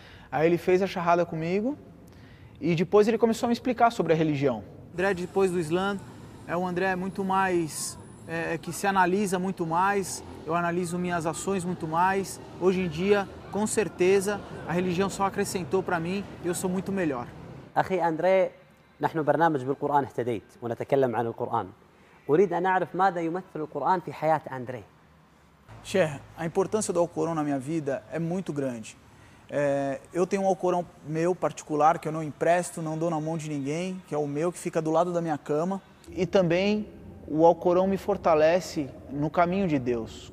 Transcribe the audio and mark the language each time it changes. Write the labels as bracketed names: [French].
[Portuguese] Aí ele fez a charrada comigo e depois ele começou a me explicar sobre a religião. André, depois do Islã, é o André muito mais... que se analisa muito mais, eu analiso minhas ações muito mais. Hoje em dia, com certeza, a religião só acrescentou para mim e eu sou muito melhor. [Arabic] أخي أندري، نحن برنامج بالقرآن اهتديت ونتكلم عن القرآن. أريد أن أعرف ماذا يمثل القرآن في حياة أندري. [Portuguese] شيخ، a importância do Alcorão na minha vida é muito grande. Eu tenho um Alcorão meu particular que eu não empresto, não dou na mão de ninguém, que é o meu, que fica do lado da minha cama. E também o Alcorão me fortalece no caminho de Deus.